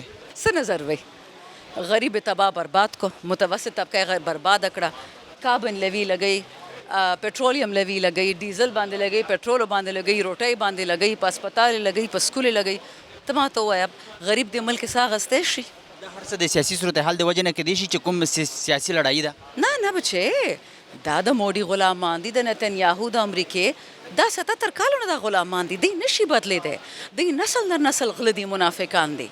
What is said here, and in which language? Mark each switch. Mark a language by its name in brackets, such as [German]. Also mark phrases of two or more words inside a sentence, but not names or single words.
[Pashto] څه نظر وی غریب تباہ برباد کو، متوسط طبقہ غیر برباد اکڑا، [English] carbon levy [Pashto] لگئی، [English] petroleum levy [Pashto] لگئی، ډیزل باندې لګئی، پیټرول باندې لګئی، روټۍ باندې لګئی، په هسپتال لګئی، په سکول لګئی. ته ما ته ووایه غریب د ملک ساه اخیستی شي؟ دا هر څه د سیاسي صورتحال د وجې نه کیدای شي چې کوم سیاسي لړۍ ده؟ نه بچې، دا د موډي غلامان دي، د نتنیاهو د امریکې دا 77 کالونه د غلامان دي، دی نشي بدلېدی، دی نسل در نسل غله دي، منافقان دي.